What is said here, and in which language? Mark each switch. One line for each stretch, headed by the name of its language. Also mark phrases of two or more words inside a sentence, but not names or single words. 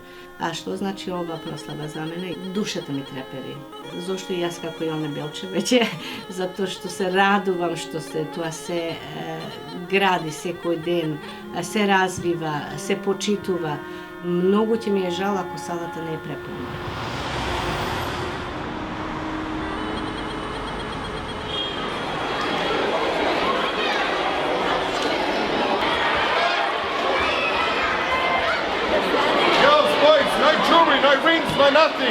Macedonian: А што значи ова прослава за мене? Душата ми трепери. Зошто и јас како Јоне Белче веќе, затоа што се радувам што тоа се гради секој ден, се развива, се почитува. Многу ќе ми е жал ако салата не е преполна.
English: Girls, boys, no jewelry, no rings, no nothing.